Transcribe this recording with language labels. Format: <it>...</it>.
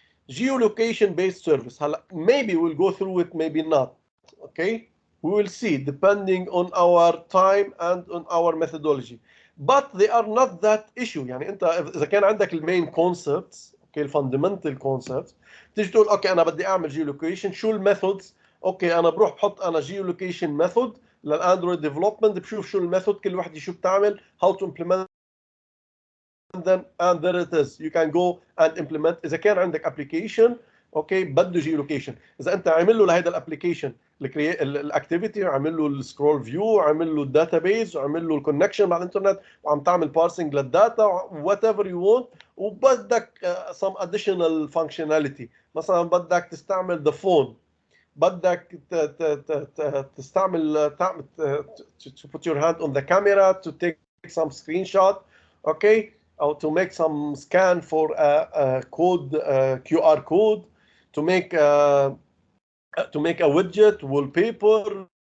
<en>Geolocation based service. Maybe we'll go through it, maybe not. Okay, we will see depending on our time and on our methodology. But they are not that issue.</en> <ar>يعني أنت إذا كان عندك المين concepts, okay, الفاندمنتال concepts, تيجي تقول اوكي انا بدي اعمل جيولوكيشن، شو الميثودز؟ اوكي انا بروح بحط انا جيولوكيشن ميثود للاندرويد ديفلوبمنت، بشوف شو الميثود كل وحده شو بتعمل،</ar> <en>how to implement them and there it is. You can go and implement.</en> <ar>اذا كان عندك ابلكيشن اوكي بده جيولوكيشن، اذا انت عامل له لهيدا الابلكيشن الاكتيفيتي، عامل له السكرول فيو، عامل له الداتابيز، وعامل له الكونكشن مع الانترنت، وعم تعمل بارسنج للداتا</ar> <en>whatever you want،</en> <ar>وبدك</ar> <en>some additional functionality.</en> <ar>مثلا بدك تستعمل</ar> <en>the phone،</en> <ar>بدك تستعمل</ar> <en>to put your hand on the camera to take some screenshot، okay, or to make some scan for a code, QR code, to make a widget, wallpaper,</en>